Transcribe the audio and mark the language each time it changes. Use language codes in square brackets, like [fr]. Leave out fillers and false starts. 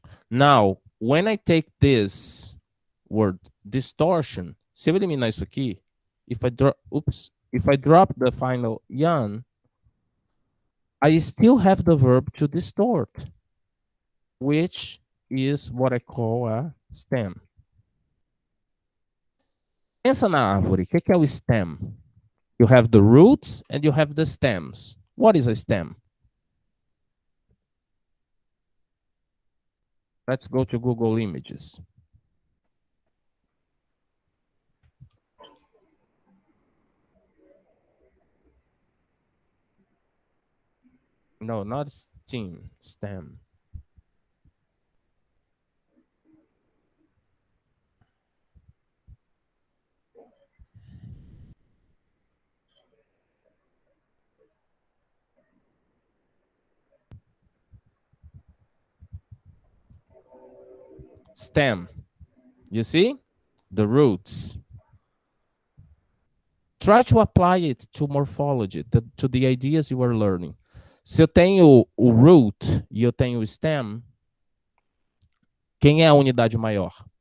[en] Now, when I take this word distortion, [pt] se eu eliminar isso aqui, [en] if I drop the final yon, I still have the verb to distort, which is what I call a stem. [pt] Pensa na árvore. O que é o stem? [en] You have the roots and you have the stems. What is a stem? Let's go to Google Images. No, not stem. Stem. Stem. You see? The roots. Try to apply it to morphology, to the ideas you are learning. [pt] Se eu tenho o root e eu tenho o stem, quem é a unidade maior?